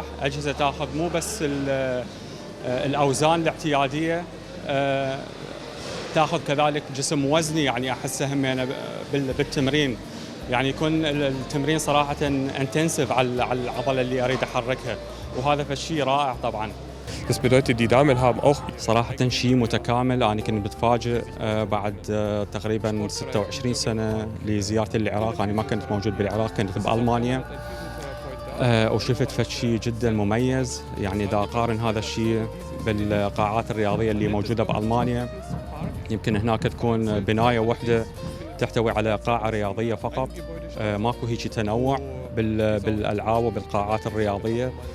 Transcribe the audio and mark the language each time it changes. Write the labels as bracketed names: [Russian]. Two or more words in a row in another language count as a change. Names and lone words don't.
[Arabic] أجهزة تأخذ مو بس الأوزان الاعتيادية، تأخذ كذلك جسم وزني، يعني أحسه همينة بالتمرين، يعني يكون التمرين صراحة انتنسيف على العضلة اللي أريد أحركها، وهذا فشي رائع طبعا. [German] Das bedeutet, die Damen haben auch [Arabic] صراحة شيء متكامل. أنا كنت متفاجئ بعد تقريبا 26 سنة لزيارتي للعراق. أنا ما كنت موجود بالعراق، كنت بألمانيا، وشفت فشي جدا مميز. يعني إذا أقارن هذا الشيء بالقاعات الرياضية اللي موجودة بألمانيا، يمكن هناك تكون بناية واحدة تحتوي على قاعة رياضية فقط، ماكو هيك تنوع بالألعاب وبالقاعات الرياضية.